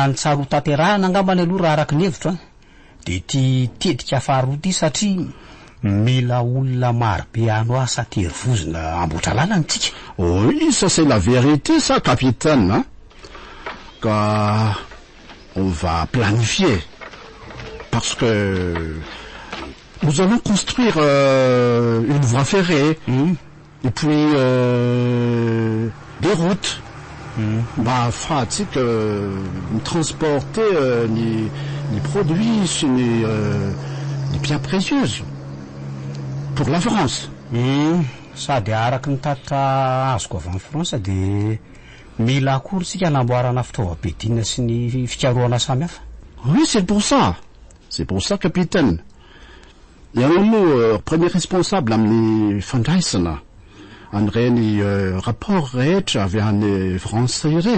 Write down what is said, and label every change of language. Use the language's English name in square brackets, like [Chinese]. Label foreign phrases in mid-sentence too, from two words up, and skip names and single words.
[Malagasy] ny tsaro tanterahana angambany aloha raha araky ny hevitra de ty tetika faharoa ty satria mila olona marobe ano asa terivozina amboatra lalana tsika. [French] Oui, ça c'est la vérité, ça, capitaine, hein. Car on va planifier. Parce que nous allons construire une voie ferrée. Et puis des routes. Pratique transporter les produits, les pierres précieuses pour la France. [Malagasy] Sady araky ny tatitra azoko avy amin'ny France de mila akory sika hanamboarana fitaovam-piadina sy ny fikarohana samihafa. [French] Oui, c'est pour ça. C'est pour ça, capitaine. Il y a un mot premier responsable [Malagasy] amin'ny fandraisana an'ireny rapport rehetra avy any Fransa ireny.